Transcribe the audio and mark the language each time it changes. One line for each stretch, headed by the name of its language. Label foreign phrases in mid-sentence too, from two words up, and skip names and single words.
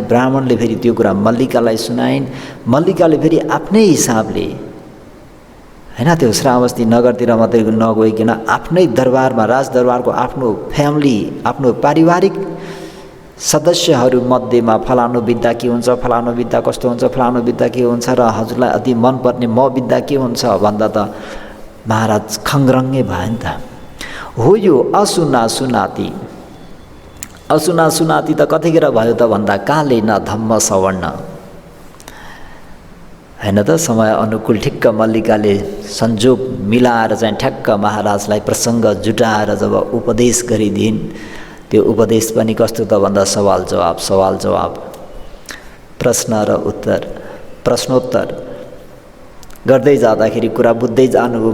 Nepali: ब्राह्मणले फेरि त्यो कुरा मल्लिकालाई सुनाइन्। मल्लिकाले फेरि आफ्नै हिसाबले हैन, त्यो श्रावस्ती नगरतिर मात्रै नगइकन आफ्नै दरबारमा, राजदरबारको आफ्नो फ्यामिली, आफ्नो पारिवारिक सदस्यहरू मध्येमा फलानु बित्दा के हुन्छ, फलानु बित्दा कस्तो हुन्छ, फलानु बित्दा के हुन्छ र हजुरलाई अति मनपर्ने म बित्दा के हुन्छ भन्दा त महाराज खङ्ग्रङ्गे भयो नि त। हो यो असुना सुनाती, असुना सुनाती त कतिखेर भयो त भन्दा
Pali: काले न धम्म सवर्ण
Nepali: हैन त। समय अनुकूल ठिक्क मल्लिकाले संजोग मिलाएर चाहिँ ठ्याक्क महाराजलाई प्रसङ्ग जुटाएर जब उपदेश गरिदिन्, त्यो उपदेश पनि कस्तो त भन्दा सवाल जवाब, सवाल जवाब, प्रश्न र उत्तर, प्रश्नोत्तर गर्दै जाँदाखेरि कुरा बुझ्दै जानुभयो।